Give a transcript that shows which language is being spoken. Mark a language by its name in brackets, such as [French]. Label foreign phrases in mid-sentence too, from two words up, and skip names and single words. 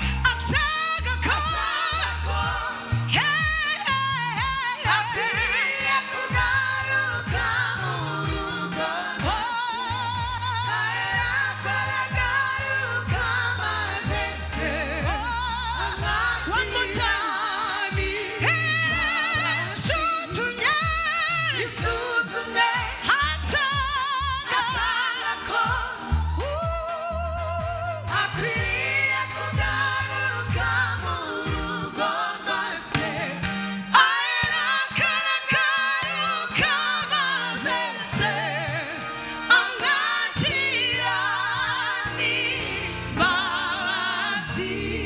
[Kinyarwanda] Asanga ko akwiriye kugaruka mu rugo. Akagaruka maze se amwakira nimba. [English] One more time. [Kinyarwanda] Yasuzumye. Yasuzumye. Asanga ko akwiriye kugaruka mu rugo rwa se. Aragaruka maze se amwakira n'imbabazi.